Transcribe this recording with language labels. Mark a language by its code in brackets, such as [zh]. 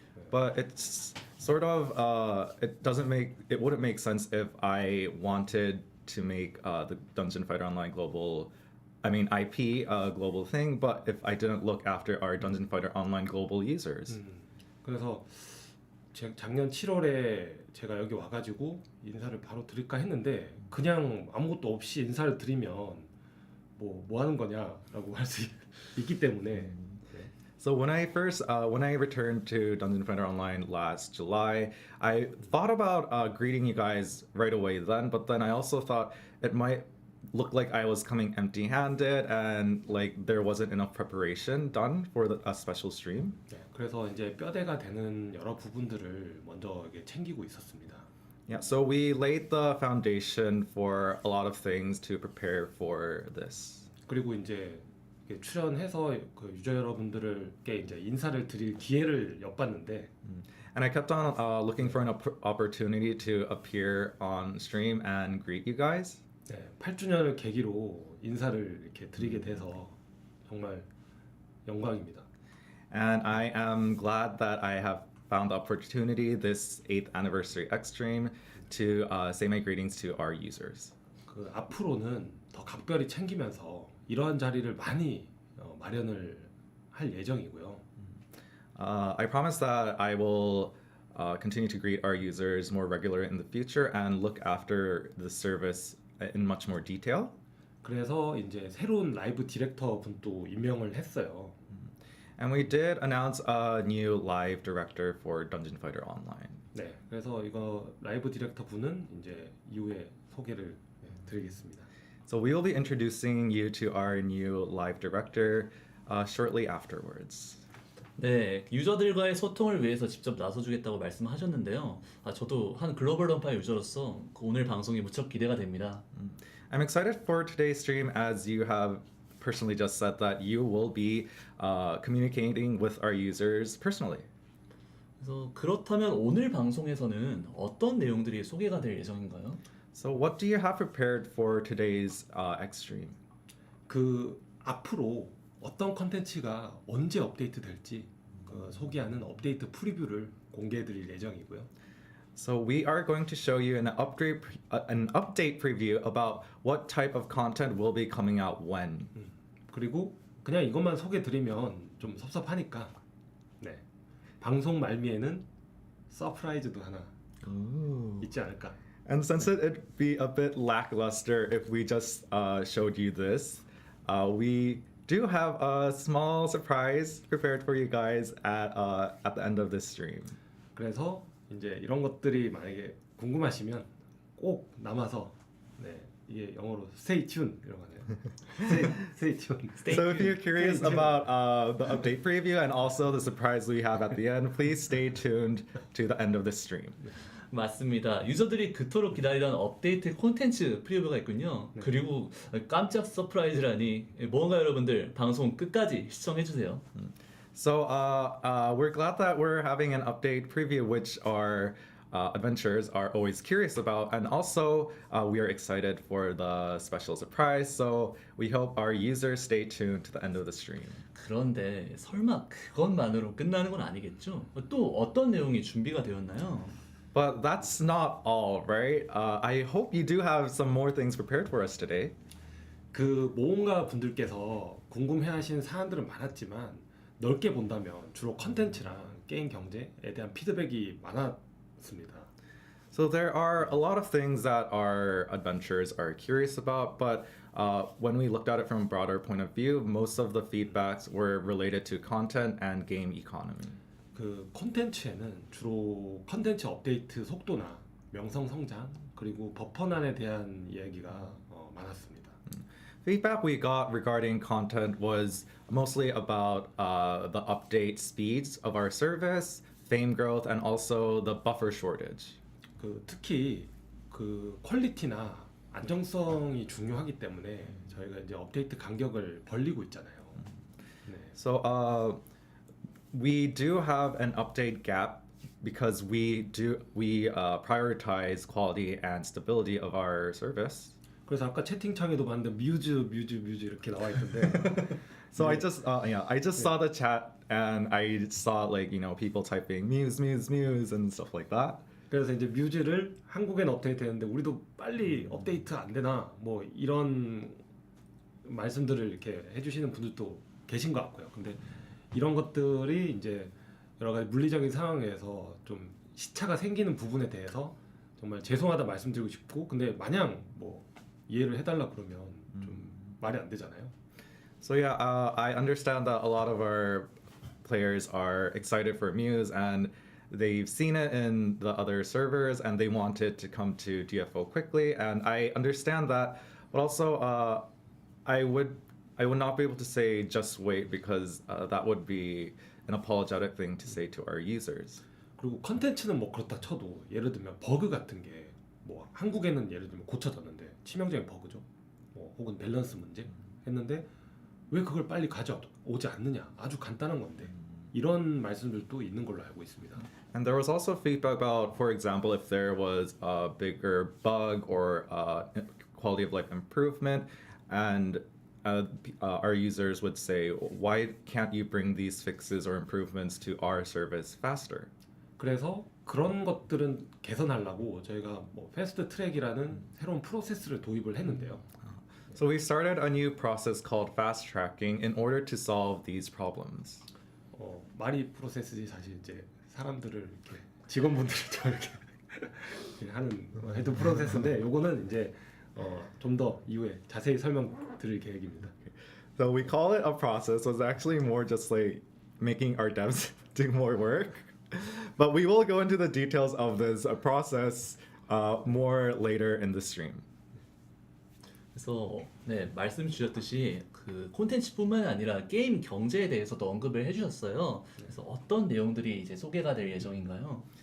[en] But it's sort of it wouldn't make sense if I wanted to make the Dungeon Fighter Online IP a global thing, but if I didn't look after our Dungeon Fighter Online global users. [ko] 그래서 작년 7월에 제가 여기 와가지고 인사를 바로 드릴까 했는데 그냥 아무것도 없이 인사를 드리면 뭐 하는 거냐라고 할 수 있기 때문에. [en] So when I returned to Dungeon Fighter Online last July, I thought about greeting you guys right away then, but then I also thought it might look like I was coming empty-handed and like there wasn't enough preparation done for a special stream. [ko] 네, 그래서 이제 뼈대가 되는 여러 부분들을 먼저 이게 챙기고 있었습니다. [en] Yeah, so we laid the foundation for a lot of things to prepare for this. [ko] 그리고 이제 출연해서 그 유저 여러분들께 이제 인사를 드릴 기회를 엿봤는데 [en] And I kept on looking for an opportunity to appear on stream and greet you guys. [ko] 네, 8주년을 계기로 인사를 이렇게 드리게 돼서 정말 영광입니다. [en] And I am glad that I have found the opportunity this 8th anniversary X stream to say my greetings to our users. [ko] 그 앞으로는 더 각별히 챙기면서 이러한 자리를 많이 마련을 할 예정이고요. [en] I promise that I will continue to greet our users more regularly in the future and look after the service in much more detail. [ko] 그래서 이제 새로운 라이브 디렉터 분도 임명을 했어요. [en] And we did announce a new live director for Dungeon Fighter Online. [ko] 네, 그래서 이거 라이브 디렉터 분은 이제 이후에 소개를 드리겠습니다. [en] So we will be introducing you to our new live director shortly afterwards. [ko] 네, 유저들과의 소통을 위해서 직접 나서주겠다고 말씀하셨는데요. 저도 한 글로벌 던파 유저로서 오늘 방송이 무척 기대가 됩니다. [en] I'm excited for today's stream as you have personally just said that you will be communicating with our users personally. [ko] 그래서 그렇다면 오늘 방송에서는 어떤 내용들이 소개가 될 예정인가요? [en] So what do you have prepared for today's Xstream? [ko] 그 앞으로 어떤 컨텐츠가 언제 업데이트 될지 소개하는 업데이트 프리뷰를 공개해드릴 예정이고요. [en] So we are going to show you an update preview about what type of content will be coming out when. [ko] 그리고 그냥 이것만 소개드리면 좀 섭섭하니까 네, 방송 말미에는 서프라이즈도 하나 있지 않을까. [en] And since it'd be a bit lackluster if we just showed you this, we do have a small surprise prepared for you guys at the end of this stream. [ko] 그래서 이제 이런 것들이 만약에 궁금하시면 꼭 남아서 네, 이게 영어로 [en] stay tuned [ko] 이런 거네요. [en] stay tuned. So if you're curious about the update preview and also the surprise we have at the end, please stay tuned to the end of this stream. [ko] 맞습니다. 유저들이 그토록 기다리던 업데이트 콘텐츠 프리뷰가 있군요. 그리고 깜짝 서프라이즈라니 뭔가 여러분들 방송 끝까지 시청해주세요. [en] So we're glad that we're having an update preview, which our adventurers are always curious about, and also we are excited for the special surprise. So we hope our users stay tuned to the end of the stream. [ko] 그런데 설마 그것만으로 끝나는 건 아니겠죠? 또 어떤 내용이 준비가 되었나요? [en] But that's not all, right? I hope you do have some more things prepared for us today. [ko] 그 모험가 분들께서 궁금해하시는 사안들은 많았지만 넓게 본다면 주로 컨텐츠랑 게임 경제에 대한 피드백이 많았습니다. [en] So there are a lot of things that our adventurers are curious about, but when we looked at it from a broader point of view, most of the feedbacks were related to content and game economy. [ko] 그 콘텐츠에는 주로 컨텐츠 업데이트 속도나 명성 성장 그리고 버퍼난에 대한 이야기가 많았습니다. [en] Feedback we got regarding content was mostly about the update speeds of our service, fame growth, and also the buffer shortage. [ko] 그 특히 그 퀄리티나 안정성이 중요하기 때문에 저희가 이제 업데이트 간격을 벌리고 있잖아요. 네. [en] So we do have an update gap because we prioritize quality and stability of our service. [ko] 그래서 아까 채팅창에도 봤는데 뮤즈 이렇게 나와 있던데. [en] So I just saw the chat and I saw people typing muse and stuff like that. [ko] 그래서 이제 뮤즈를 한국엔 업데이트했는데 우리도 빨리 업데이트 안 되나 뭐 이런 말씀들을 이렇게 해주시는 분들도 계신 것 같고요. 근데 이런 것들이 이제 여러 가지 물리적인 상황에서 좀 시차가 생기는 부분에 대해서 정말 죄송하다 말씀드리고 싶고, 근데 마냥 뭐 이해를 해달라 그러면 좀 말이 안 되잖아요. [en] So yeah, I understand that a lot of our players are excited for Muse and they've seen it in the other servers and they want it to come to DFO quickly, and I understand that, but also I would not be able to say just wait because that would be an apologetic thing to say to our users. [ko] 그리고 컨텐츠는 뭐 그렇다 쳐도 예를 들면 버그 같은 게 뭐 한국에는 예를 들면 고쳐졌는데 치명적인 버그죠. 뭐 혹은 밸런스 문제 했는데 왜 그걸 빨리 가져오지 않느냐? 아주 간단한 건데. 이런 말씀들도 있는 걸로 알고 있습니다. [en] And there was also feedback about, for example, if there was a bigger bug or quality of life improvement, and our users would say, why can't you bring these fixes or improvements to our service faster? [ko] 그래서 그런 것들은 개선하려고 저희가 뭐 패스트 트랙이라는 새로운 프로세스를 도입을 했는데요. [en] So we started a new process called fast tracking in order to solve these problems. [ko] 말이 프로세스지 사실 이제 사람들을 이렇게 직원분들을 좀 이렇게 하는 해도 프로세스인데 요거는 이제 좀 더 이후에 자세히 설명드릴 계획입니다. [en] So we call it a process. It's actually more just like making our devs do more work. But we will go into the details of this process more later in the stream. [ko] 그래서 네, 말씀 주셨듯이 그 콘텐츠뿐만 아니라 게임 경제에 대해서도 언급을 해주셨어요. 그래서 어떤 내용들이 이제 소개가 될 예정인가요?